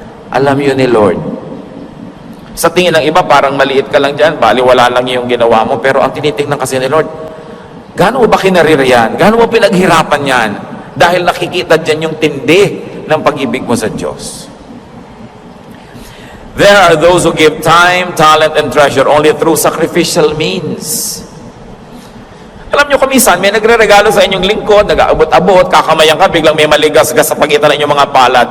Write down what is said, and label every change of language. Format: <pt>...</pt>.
<tl>Alam yun ni Lord. Sa tingin ng iba, parang maliit ka lang dyan, baliwala lang yung ginawa mo. Pero ang tinitingnan kasi ni Lord, gaano mo ba kinarir yan? Gaano mo pinaghirapan yan? Dahil nakikita dyan yung tindi ng pag-ibig mo sa Diyos.</tl> <en>There are those who give time, talent, and treasure only through sacrificial means.</en> <tl>Alam nyo, kumisan, may nagre-regalo sa inyong lingkod, nag-aabot-abot, kakamayan ka, biglang may maligas-gas sa pagitan ng inyong mga palad.</tl>